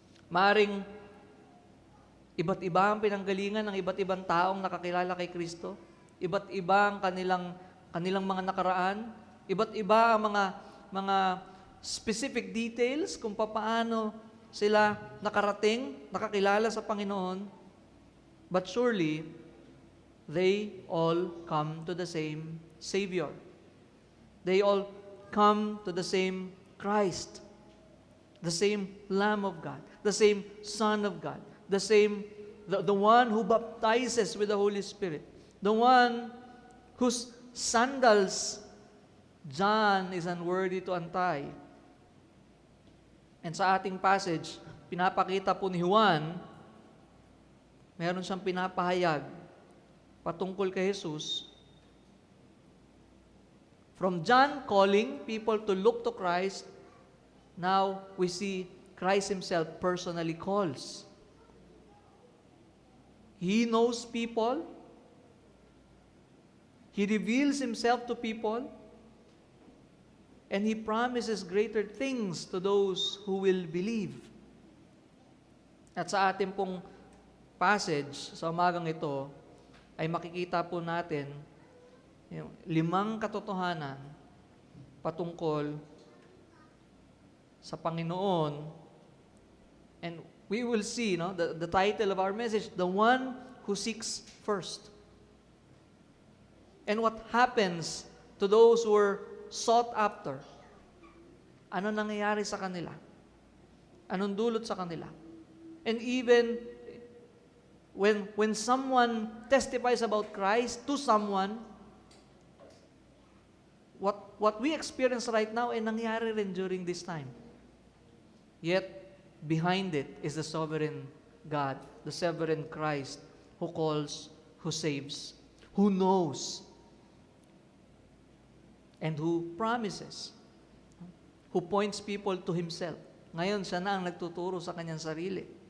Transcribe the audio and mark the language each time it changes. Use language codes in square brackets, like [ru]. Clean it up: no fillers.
[tl] Maaring iba't iba ang pinanggalingan ng iba't ibang taong nakakilala kay Kristo, iba't iba ang kanilang mga nakaraan, iba't iba ang mga specific details kung paano sila nakakilala sa Panginoon, [en] but surely, they all come to the same Savior. They all come to the same Christ, the same Lamb of God, the same Son of God, the one who baptizes with the Holy Spirit, the one whose sandals John is unworthy to untie. [tl] And sa ating passage, pinapakita po ni Juan, meron siyang pinapahayag patungkol kay Jesus. [en] From John calling people to look to Christ, now we see Christ Himself personally calls. He knows people. He reveals Himself to people. And He promises greater things to those who will believe. [tl] At sa ating pong passage, sa umagang ito, ay makikita po natin yung 5 katotohanan patungkol sa Panginoon. [en] And we will see, the title of our message, The One Who Seeks First. And what happens to those who are sought after? [tl] Ano nangyayari sa kanila? Anong dulot sa kanila? [en] And even when someone testifies about Christ to someone, what we experience right now [tl] ay nangyari rin [en] during this time. Yet, behind it is the sovereign God, the sovereign Christ, who calls, who saves, who knows, and who promises, who points people to Himself. [tl] Ngayon, siya na ang nagtuturo sa kanyang sarili.